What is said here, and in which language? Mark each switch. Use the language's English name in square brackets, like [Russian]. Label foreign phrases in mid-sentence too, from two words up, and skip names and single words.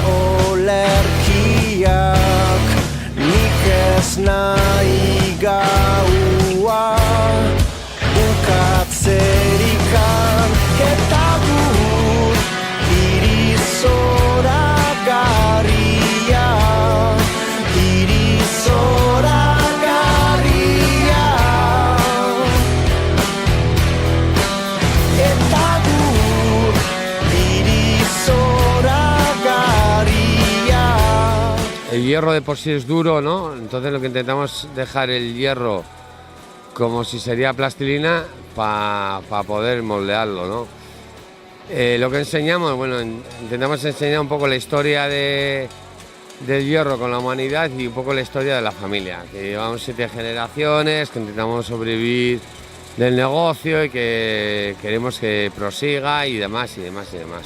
[Basque] olerkiak, nik ez nahi gaua bukatzerikan, eta gur hiri zoragarria, hiri zoragarria, eta gur hiri zoragarria. [Spanish] El hierro de por sí es duro, ¿no? Entonces lo que intentamos es dejar el hierro como si sería plastilina para poder moldearlo, ¿no? Lo que enseñamos, bueno, intentamos enseñar un poco la historia del hierro con la humanidad y un poco la historia de la familia, que llevamos 7 generaciones, que intentamos sobrevivir del negocio y que queremos que prosiga y demás, y demás, y demás.